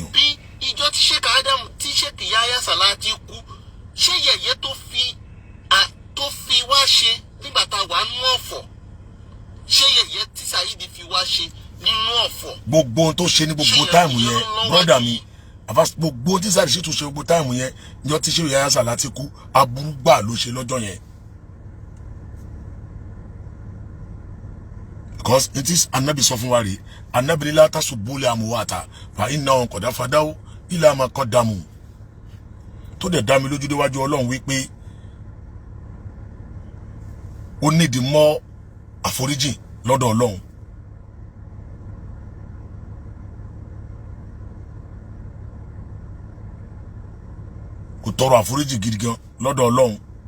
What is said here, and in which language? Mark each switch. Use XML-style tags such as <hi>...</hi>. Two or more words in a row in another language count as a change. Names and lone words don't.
<yo>Àbí ìjọ tí Sheikh Adam tí Sheikh Yahya Salati kú ṣé yẹ̀yẹ́ tó fi wá ṣe nígbà tá a wà nínú ọ̀fọ̀. Ṣé yẹ̀yẹ́ tí Saidi fi wá ṣe nínú ọ̀fọ̀. Gbogbo ohun tó ṣe ní gbogbo táìmù yẹn brọ́dà mi gbogbo ohun tí Saidi Shittu ṣe gbogbo táìmù yẹn níjọ́ tí Sheikh Yahya Salati kú aburú gbà ló ṣe lọ́jọ́ yẹn.</yo> <en>Because it is</en> <yo>Ànábì sọ fún wa rèé Ànábì ní</yo> <ar>لا تسبوا الأموات فإنهم قد أفضوا إلى ما قدموا.</ar> <yo>tó dẹ̀ dá mi lójú déwájú Ọlọ́run wípé ó nídìí mọ́ àforíjì lọ́dọ̀ Ọlọ́run. kò tọrọ àforíjì gidi gan lọ́dọ̀ Ọlọ́run.</yo>